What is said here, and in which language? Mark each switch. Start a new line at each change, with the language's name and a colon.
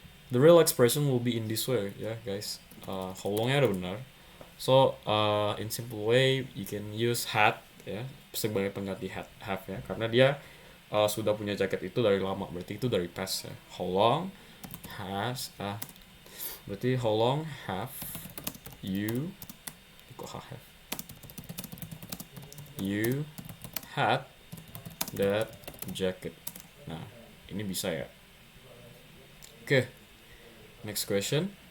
English: The real expression will be in this way, ya, guys.
Indonesian: How longnya ada benar.
English: So, in simple way, you can use had,
Indonesian: ya, sebagai pengganti have ya, karena dia sudah punya jaket itu dari lama, berarti itu dari past ya.
English: How long has,
Indonesian: berarti
English: how long have you,
Indonesian: kok
English: have you had that jacket.
Indonesian: Nah, ini bisa ya. Oke, next question.